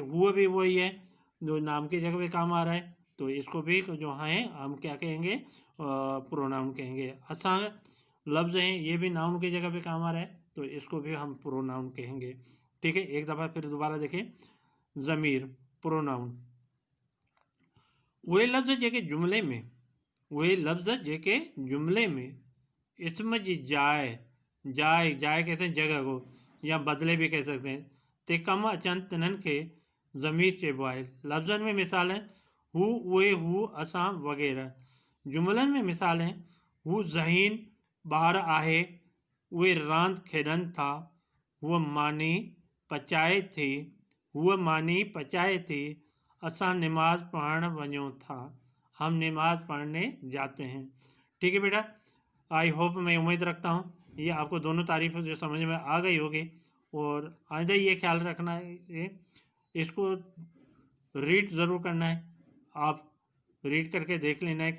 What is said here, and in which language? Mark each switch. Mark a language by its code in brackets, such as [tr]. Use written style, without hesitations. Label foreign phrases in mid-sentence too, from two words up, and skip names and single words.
[ur] ہوا بھی وہی ہے، جو نام کی جگہ پہ کام آ رہا ہے، تو اس کو بھی جو ہے ہم کیا کہیں گے? پروناؤن کہیں گے. اساں لفظ ہیں، یہ بھی ناؤن کی جگہ پہ کام آ رہا ہے، تو اس کو بھی ہم پروناؤن کہیں گے. ٹھیک ہے. ایک دفعہ پھر دوبارہ دیکھیں، ضمیر پروناؤن. [sd] उहे लफ्ज़ जेके जुमले में इसम जी जाइ [ur] کہتے ہیں جگہ کو، یا بدلے بھی کہہ سکتے ہیں, [sd] ते कम अचनि तिन्हनि खे ज़मीर चइबो आहे। लफ्ज़नि में मिसाल है हु, उहे, हू, असां वग़ैरह। जुमलनि में मिसाल है हू ज़हीन ॿार आहे, उहे रांदि खेॾनि था, हूअ मानी पचाए थी, असां नमाज पढ़ण वञूं था, [ur] ہم نماز پڑھنے جاتے ہیں. ٹھیک ہے بیٹا. [en] I hope, [ur] میں امید رکھتا ہوں یہ آپ کو دونوں تعریف جو سمجھ میں آ گئی ہوگی. اور آئندہ یہ خیال رکھنا ہے، اس کو ریڈ ضرور کرنا ہے. آپ ریڈ کر کے دیکھ لینا ہے.